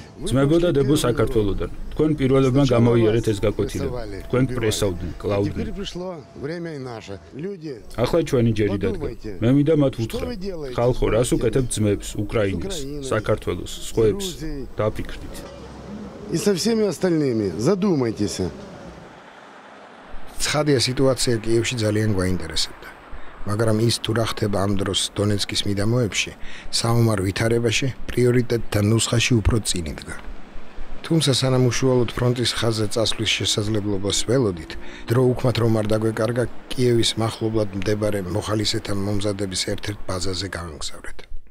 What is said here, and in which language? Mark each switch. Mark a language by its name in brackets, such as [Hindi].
[Georgian] ძმებო და დებო საქართველოდან. თქვენ პირველებმა გამოიარეთ ეს გაკვეთილება. თქვენ პრესავდნენ, კლავდნენ. ახლა ჩვენი ჯერი დადგა. მე მინდა მათ უთხრა. ხალხო, რას უკეთებთ ძმებს, უკრაინას, საქართველოს, სხვებს? დაფიქრდით. [Russian] И со всеми остальными задумайтесь. [Georgian] ცხადია სიტუაცია კიევში ძალიან გვაინტერესებდა. მაგრამ ის თუ რა ხდება ამ დროს დონეცკის მიდამოებში, საომარ ვითარებაში, პრიორიტეტთა ნუსხაში უფრო წინ იდგა. თუმცა სანამ უშუალოდ ფრონტის ხაზზე წასვლის შესაძლებლობას ველოდით, დრო უკმათ რომ არ დაგვეკარგა კიევის მახლობლად მდებარე მოხალისეთა მომზადების ერთ-ერთ ბაზაზე გავიმგზავრეთ.